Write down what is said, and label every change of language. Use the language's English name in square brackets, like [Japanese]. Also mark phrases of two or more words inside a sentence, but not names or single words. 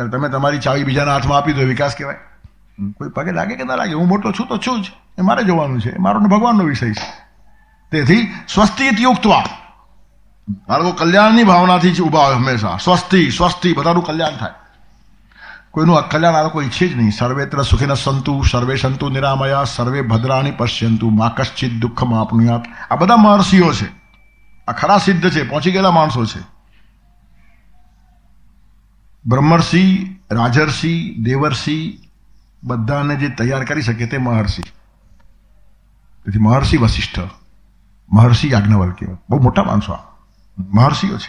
[Gujarati] ત્યારે તમે તમારી ચાવી બીજાના હાથમાં આપી દો, વિકાસ કહેવાય? કોઈ પગે લાગે કે ના લાગે, હું મોટો છું તો છું જ, એ મારે જોવાનું છે, એ મારો ને ભગવાનનો વિષય છે. તેથી [Sanskrit] સ્વસ્તિ યુક્તવા, [Gujarati] આ લોકો કલ્યાણની ભાવનાથી જ ઊભા હોય હંમેશા. સ્વસ્તિ સ્વસ્તિ, બધાનું કલ્યાણ થાય, કોઈનું અકલ્યાણ આ લોકો ઈચ્છે જ નહીં. [Sanskrit] સર્વેત્ર સુખિનઃ સંતુ સર્વે સંતુ નિરામયા સર્વે ભદ્રાણી પશ્યંતુ મા કશ્ચિત દુઃખમ આપનુયાત. [Gujarati] આ બધા મહર્ષિઓ છે, આ ખરા સિદ્ધ છે, પહોંચી ગયેલા માણસો છે. બ્રહ્મર્ષિ, રાજર્ષિ, દેવર્ષિ બધાને જે તૈયાર કરી શકે તે મહર્ષિ. તેથી મહર્ષિ વશિષ્ઠ, મહર્ષિ યાજ્ઞવલ્ક્ય, બહુ મોટા માણસો આ મહર્ષિઓ છે.